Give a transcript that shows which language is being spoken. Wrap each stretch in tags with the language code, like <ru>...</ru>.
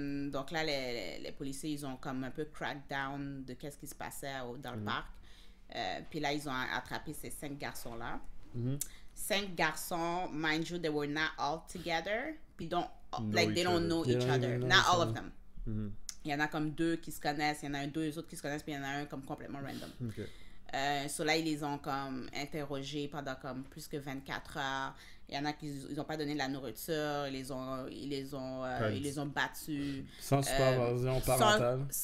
<fr>Donc là, les policiers, ils ont comme un peu crack down de qu'est-ce qui se passait dans le parc. Puis là, ils ont attrapé ces 5 garçons-là. 5 garçons,</fr> <en>mind you, they were not all together. Puis they don't know each other. Not all of them.</en> <fr>Il y en a comme 2 qui se connaissent, il y en a 2 autres qui se connaissent, puis il y en a un comme complètement random. Okay. So là, ils les ont comme interrogés pendant comme plus que 24 heures. Il y en a qui ils ont pas donné de la nourriture, ils les ont battus. Sans supervision parentale.</fr>